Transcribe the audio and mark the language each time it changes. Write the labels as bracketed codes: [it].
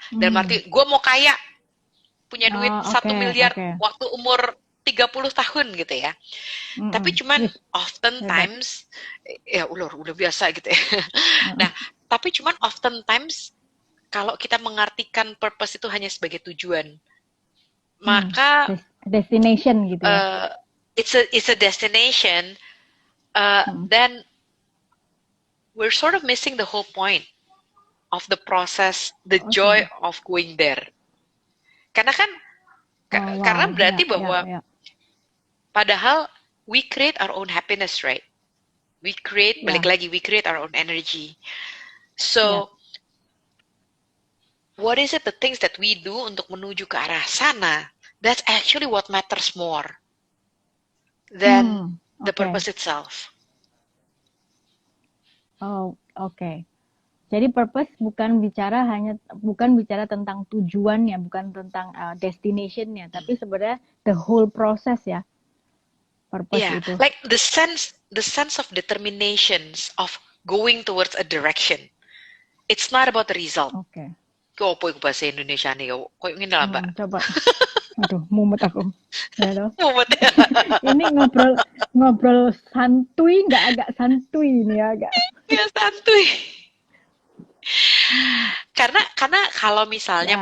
[id] Dalam arti, gue mau kaya, punya duit 1 miliar waktu umur 30 tahun gitu ya. Tapi cuman oftentimes, ya udah biasa gitu ya. Nah, tapi cuman oftentimes, kalau kita mengartikan purpose itu hanya sebagai tujuan, maka destination gitu ya. [en] It's a destination, then we're sort of missing the whole point of the process, the joy of going there. [id] Karena kan, karena berarti bahwa padahal [en] we create our own happiness, right? We create, [id] balik lagi, [en] we create our own energy. So, what is it the things that we do [id] untuk menuju ke arah sana? [en] That's actually what matters more than the purpose itself. [id] Oke. Jadi purpose bukan bicara tentang tujuannya, bukan tentang destinationnya, tapi sebenarnya [en] the whole process [id] ya. Purpose itu. [en] Like the sense of determinations of going towards a direction. It's not about the result. [id] Kok apa bahasa Indonesia nih? Kok ingin lah Mbak? Coba. Aduh, mumet aku. Mumet ya. Ini ngobrol santuy, nggak agak santuy ini ya, agak. Ya santuy. Karena kalau misalnya